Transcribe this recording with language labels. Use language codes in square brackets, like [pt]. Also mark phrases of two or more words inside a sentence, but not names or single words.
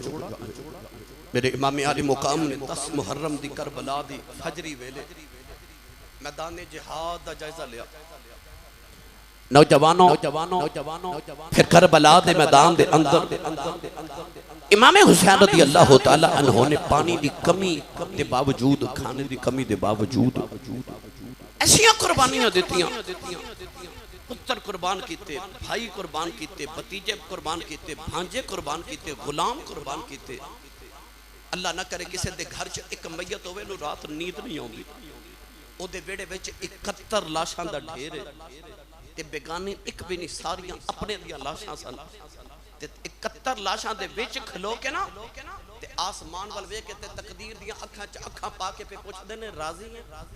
[pa] میرے امام عالی مقام نے 10 محرم دی کربلا دی فجری ویلے میدان جہاد دا جائزہ لیا. نوجواناں فیر کربلا دے میدان دے اندر امام حسین [ar] رضي الله تعالى عنه [pa] نے پانی دی کمی دے باوجود، کھانے دی کمی دے باوجود ایسیاں قربانیاں دتیاں. پتر قربان کیتے، بھائی قربان کیتے، بھتیجے قربان کیتے، بھانجے قربان کیتے، غلام قربان کیتے. اللہ نہ کرے کسی کے گھر چ اک میت ہووے نوں رات نیند نہیں آؤندی، اوہدے ویہڑے وچ 71 لاشاں دا ڈھیر ہے تے بیگانی اک وی نہیں، ساریاں اپنے دیاں لاشاں سن تے 71 لاشاں دے وچ کھلو کے نہ تے اسمان ول ویکھ کے تے تقدیر دیاں اکھاں چ اکھاں پا کے پے پچھدے نے راضی ہے?